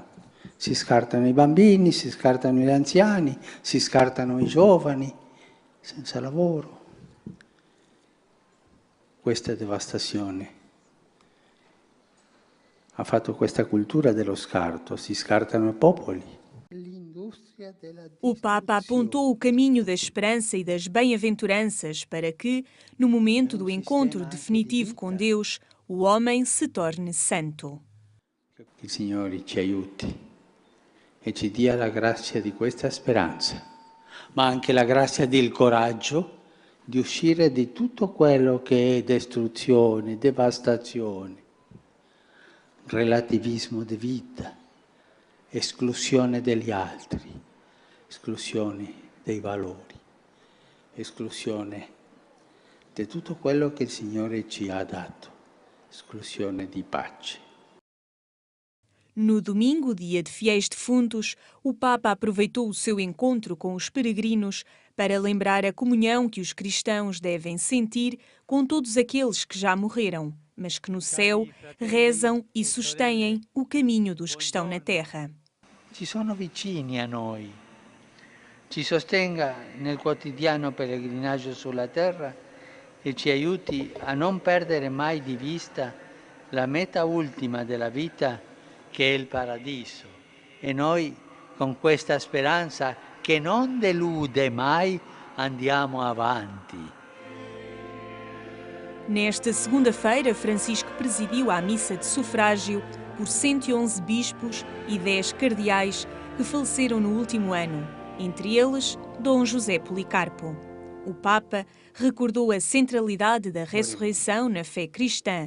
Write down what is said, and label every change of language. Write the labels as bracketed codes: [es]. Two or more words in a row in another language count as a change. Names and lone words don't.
[it] Si scartano i bambini, si scartano gli anziani, si scartano i giovani, senza lavoro. Questa devastazione ha fatto questa cultura dello scarto, si scartano i popoli. [pt] O Papa apontou o caminho da esperança e das bem-aventuranças para que, no momento do encontro definitivo com Deus, o homem se torne santo. [it] Que il Signore ci aiuti e ci dia la grazia di questa speranza, ma anche la grazia del coraggio di uscire di tutto quello che è distruzione, devastazione, relativismo di vita, esclusione degli altri, esclusione dei valori, esclusione di tutto quello che il Signore ci ha dato, esclusione di pace. [pt] No domingo, dia de Fiéis Defuntos, o Papa aproveitou o seu encontro com os peregrinos para lembrar a comunhão que os cristãos devem sentir com todos aqueles que já morreram, mas que no céu rezam e sustêm o caminho dos que estão na terra. [it] Ci sono vicini a noi. Ci sostenga nel quotidiano pellegrinaggio sulla terra e ci aiuti a non perdere mai di vista la meta ultima della vita, che è il paradiso, e noi con questa speranza che non delude mai andiamo avanti. [pt] Nesta segunda-feira, Francisco presidiu a missa de sufrágio por 111 bispos e 10 cardeais que faleceram no último ano, entre eles Dom José Policarpo. O Papa recordou a centralidade da ressurreição na fé cristã.